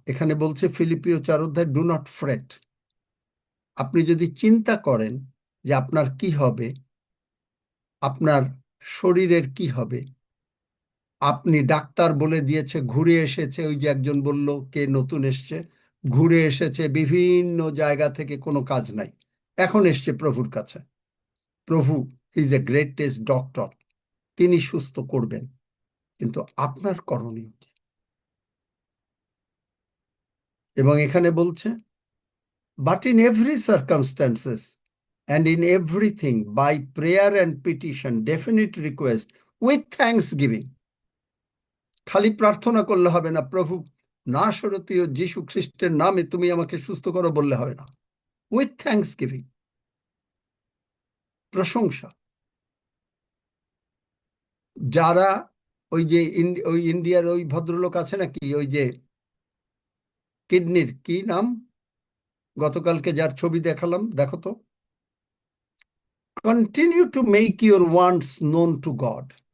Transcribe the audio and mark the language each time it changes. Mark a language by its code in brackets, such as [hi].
[bn] এখানে বলছে ফিলিপিও 4 অধ্যায়, [en] Do not fret. [bn] আপনি যদি চিন্তা করেন যে আপনার কি হবে, আপনার শরীরের কি হবে, আপনি ডাক্তার বলে দিয়েছে, ঘুরে এসেছে, ওই যে একজন বলল কে নতুন এসছে, ঘুরে এসেছে বিভিন্ন জায়গা থেকে, কোনো কাজ নাই, এখন এসছে প্রভুর কাছে। প্রভু [en] is a greatest doctor, [bn] তিনি সুস্থ করবেন, কিন্তু আপনার করণীয় কি? এবং এখানে বলছে, [en] But in every circumstances and in everything by prayer and petition, definite request with thanksgiving. [bn] খালি প্রার্থনা করলে হবে না, প্রভু নাসরতীয় যীশু খ্রিস্টের নামে তুমি আমাকে সুস্থ করো বললে হবে না। [en] with thanksgiving, [bn] প্রশংসা। যারা ওই যে ওই ইন্ডিয়ার ওই ভদ্রলোক আছে নাকি, ওই যে কিডনির কি নাম, গতকালকে যার ছবি দেখালাম, দেখো তো, [en] Continue to make your wants known to God.